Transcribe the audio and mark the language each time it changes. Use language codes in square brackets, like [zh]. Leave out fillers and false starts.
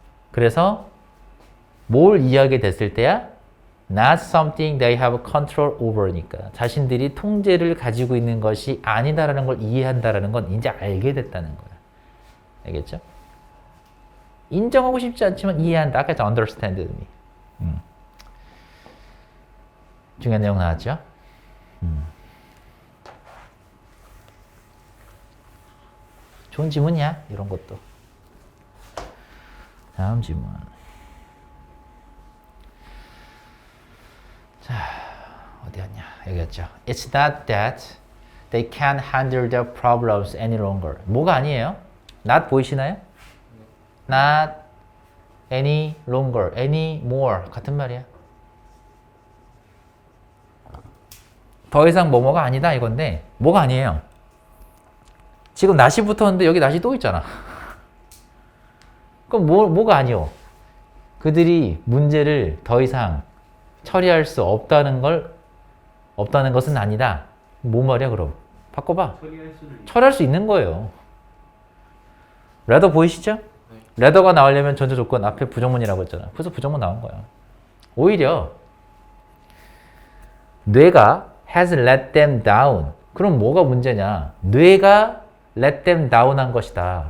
[ko] 그래서 뭘 이해하게 됐을 때야? [en] Not something they have control over [ko] 니까 자신들이 통제를 가지고 있는 것이 아니다라는 걸 이해한다라는 건 이제 알게 됐다는 거야. 알겠죠? 인정하고 싶지 않지만 이해한다. 아까 understand me. 중요한 내용 나왔죠? 좋은 질문이야. 이런 것도. 다음 질문. 자, 어디였냐? 여기였죠. [en] It's not that they can't handle their problems any longer. [ko] 뭐가 아니에요? not 보이시나요? [en] Not any longer, any more [ko] 같은 말이야. 더 이상 뭐뭐가 아니다 이건데 뭐가 아니에요. 지금 낫이 붙었는데 여기 낫이 또 있잖아. 그럼 뭐가 아니요? 그들이 문제를 더 이상 처리할 수 없다는 것은 아니다. 뭐 말이야 그럼? 바꿔봐. 처리할 수 있는 거예요. rather 보이시죠? rather가 나오려면 전제 조건 앞에 부정문이라고 했잖아. 그래서 부정문 나온 거야. 오히려 뇌가 [en] has let them down. [ko] 그럼 뭐가 문제냐? 뇌가 [en] let them down [ko] 한 것이다.